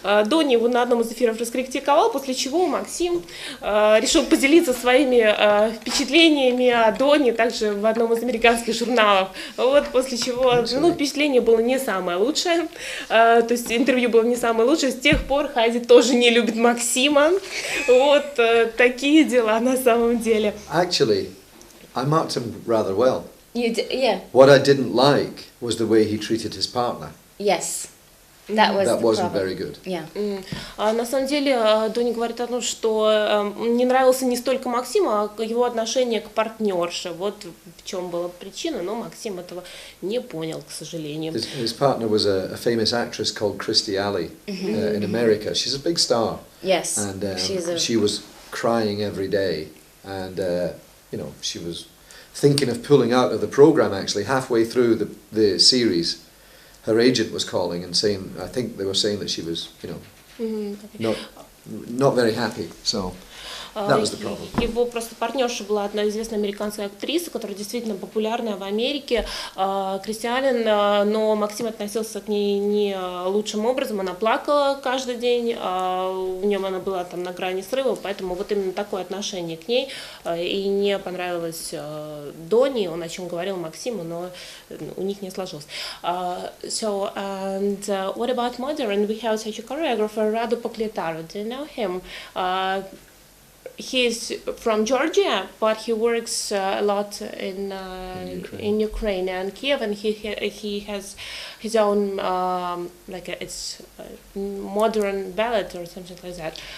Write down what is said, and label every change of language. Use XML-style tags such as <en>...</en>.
<ru>Донни его на одном из эфиров раскритиковал, после чего Максим решил поделиться своими впечатлениями о Донни также в одном из американских журналов. Вот, после чего, ну, впечатление было не самое лучшее, то есть интервью было не самое лучшее. С тех пор Хади тоже не любит Максима. Вот такие дела на самом деле.</ru> <en>Actually, I marked him rather well. Yeah. What I didn't like was the way he treated his partner. Yes. That wasn't very good. Yeah.</en> <ru>На самом деле, Донни говорит о том, что не нравился не столько Максиму, а его отношение к партнерше. Вот в чем была причина, но Максим этого не понял, к сожалению.</ru> <en>His partner was a famous actress called Christy Alley in America. She's a big star. Yes. And she was crying every day, and you know, she was thinking of pulling out of the program. Actually, halfway through the series, her agent was calling and saying, I think they were saying that she was, you know, not very happy. So that was the problem.</en> <ru>Его просто партнерша была одна известная американская актриса, которая действительно популярная в Америке, Кристианин, но Максим относился к ней не лучшим образом, она плакала каждый день, в нем она была там на грани срыва, поэтому вот именно такое отношение к ней, и не понравилось Донни, он о чем говорил Максиму, но у них не сложилось.</ru> <en>So, and what about modern? We have such a choreographer, Radu Pokletaru. Do you know him? He's from Georgia, but he works a lot in Ukraine and Kiev, and he has his own it's modern ballet or something like that.</en>